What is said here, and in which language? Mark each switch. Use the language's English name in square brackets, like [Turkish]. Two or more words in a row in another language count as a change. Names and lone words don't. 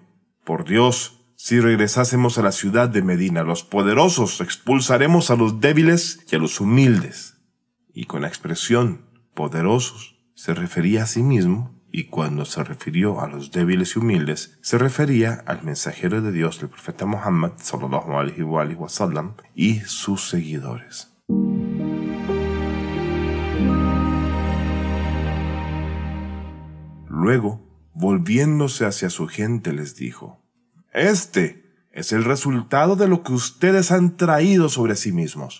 [Spanish] Por Dios, si regresásemos a la ciudad de Medina, los poderosos expulsaremos a los débiles y a los humildes». Y con la expresión poderosos se refería a sí mismo, y cuando se refirió a los débiles y humildes, se refería al mensajero de Dios, el profeta Muhammad [Arabic] صلى الله عليه وسلم, [Spanish] y sus seguidores. Luego, volviéndose hacia su gente, les dijo: «Este es el resultado de lo que ustedes han traído sobre sí mismos.